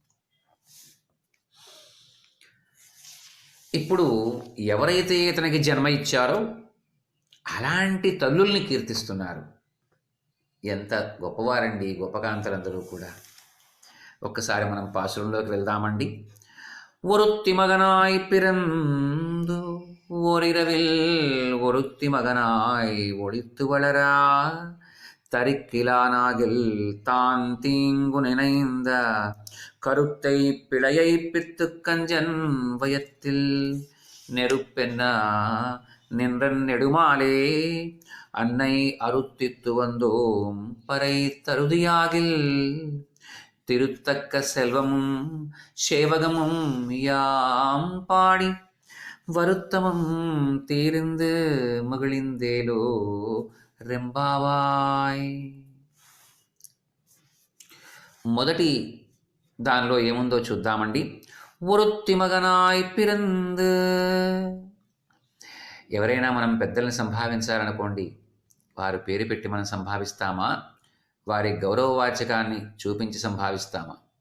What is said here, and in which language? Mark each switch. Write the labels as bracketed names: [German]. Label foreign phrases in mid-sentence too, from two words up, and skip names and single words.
[Telugu] ఇప్పుడు ఎవరైతే ఇతనికి జన్మ ఇచ్చారో అలాంటి తల్లుల్ని కీర్తిస్తున్నారు. ఎంత గొప్పవారండి గోపకాంతలందరూ కూడా. ఒక్కసారి మనం పాసురంలోకి వెళ్దామండి. [Tamil] ஒருத்தி மகனாய் பிறந்து ஓரிரவில் ஒருத்தி மகனாய் ஒளித்து வளர தரிக்கிலானாகில் தான் தீங்கு நினைந்த கருத்தை பிழையை பித்து கஞ்சன் வயத்தில் நெருப்பென்ன நின்றன் நெடுமாலே அன்னை அருத்தித்து வந்தோம் பறை தருதியாகில் திருத்தக்க செல்வமும் சேவகமும் யாம் பாடி வருத்தமும் தீர்ந்து மகிழ்ந்தேலோ రెంబావాయ్. [Telugu] మొదటి దానిలో ఏముందో చూద్దామండి. [Tamil] ஒருத்தி மகனாய் பிறந். [Telugu] ఎవరైనా మనం పెద్దల్ని సంభావించాలనుకోండి, వారు పేరు పెట్టి మనం సంభావిస్తామా, వారి గౌరవవాచకాన్ని చూపించి సంభావిస్తామా?